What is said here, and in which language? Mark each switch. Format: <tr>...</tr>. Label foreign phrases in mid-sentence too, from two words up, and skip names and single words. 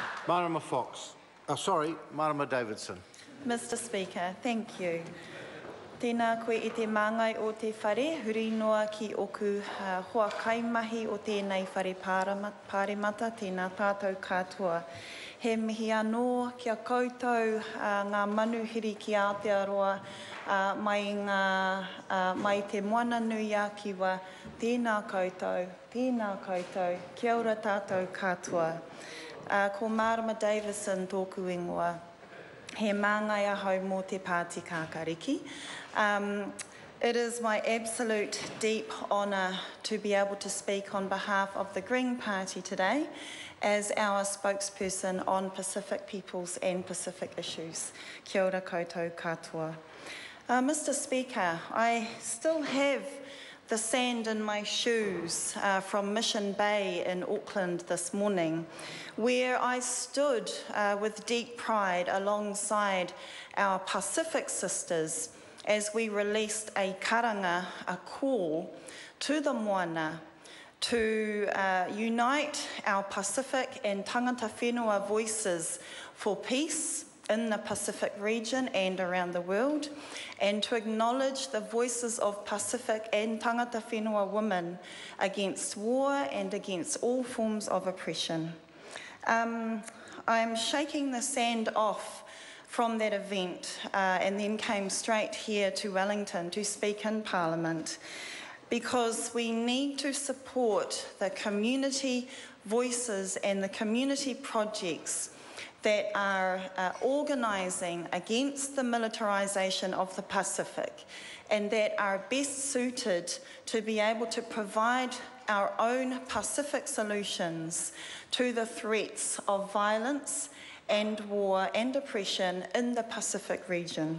<en>Marama Fox. Marama Davidson. Mr. Speaker, thank you.</en> <mi>Tēnā koe I te māngai o te whare, huri noa ki oku hoa kaimahi o tēnei whare pāremata, tēnā tātou katoa. He mihi anō kia koutou ngā manuhiri ki Aotearoa mai te moana nui a kiwa. Tēnā koutou, kia ora tātou katoa. Ko Marama Davidson tōku ingoa. He māngai ahau mō te Pāti Kākariki.</mi> <en>It is my absolute deep honour to be able to speak on behalf of the Green Party today as our spokesperson on Pacific peoples and Pacific issues.</en> <mi>Kia ora koutou katoa.</mi> <en>Mr. Speaker, I still have the sand in my shoes from Mission Bay in Auckland this morning, where I stood with deep pride alongside our Pacific sisters as we released a karanga, a call to the moana to unite our Pacific and</en> <mi>tangata whenua</mi> <en>voices for peace in the Pacific region and around the world, and to acknowledge the voices of Pacific and</en> <mi>tangata whenua</mi> <en>women against war and against all forms of oppression. I'm shaking the sand off from that event and then came straight here to Wellington to speak in Parliament, because we need to support the community voices and the community projects that are organising against the militarisation of the Pacific and that are best suited to be able to provide our own Pacific solutions to the threats of violence and war and oppression in the Pacific region.</en>